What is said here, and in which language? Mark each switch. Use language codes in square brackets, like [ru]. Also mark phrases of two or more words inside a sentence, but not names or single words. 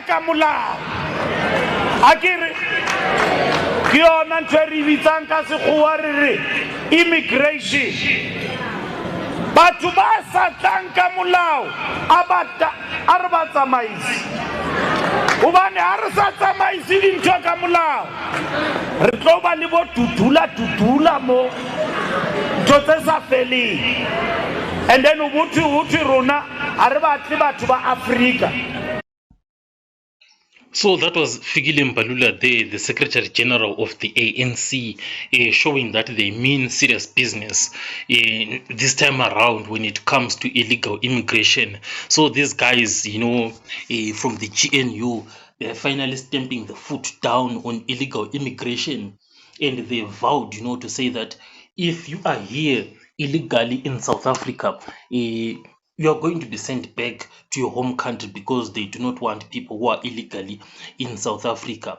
[st] ka molao a kere ke yona ntho e re bitsang ka sekgowa re re immigration batho ba sa tlang ka molao a re ba tsamaise hobane ha re sa tsamaise dintho ka molao re tlo ba le bo tutula mo ntho tse sa feleng [en] and then [st] ubuthi rona ha re batle batho ba Africa. [en] So that was Fikile Mbalula there, the Secretary General of the ANC, showing that they mean serious business this time around when it comes to illegal immigration. So these guys, from the GNU, they're finally stamping the foot down on illegal immigration, and they vowed, to say that if you are here illegally in South Africa, you are going to be sent back to your home country because they do not want people who are illegally in South Africa.